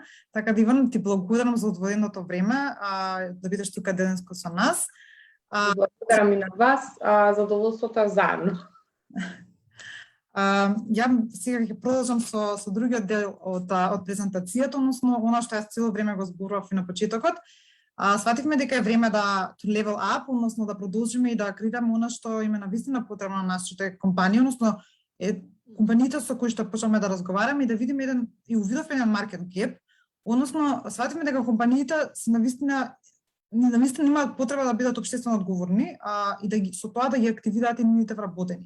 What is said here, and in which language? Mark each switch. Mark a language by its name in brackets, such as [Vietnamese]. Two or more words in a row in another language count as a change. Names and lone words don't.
[Macedonian] Така да, Иван, ти благодарам за одвоеното време, да бидеш тука денеска со нас. Благодарам и на вас, задоволството е заедно. Ја сега ќе продолжам со другиот дел од презентацијата, односно она што јас цело време го зборував и на почетокот. Свативме дека е време да [English] to level up, [Macedonian] односно да продолжиме и да креираме она што им е навистина потребно на нашите компании, односно компаниите со кои што почнеме да разговараме и да видиме и увидовме еден [English] market gap, [Macedonian] односно свативме дека компаниите се навистина имаат потреба да бидат општествено одговорни и да со тоа да ги активираат и нивните вработени.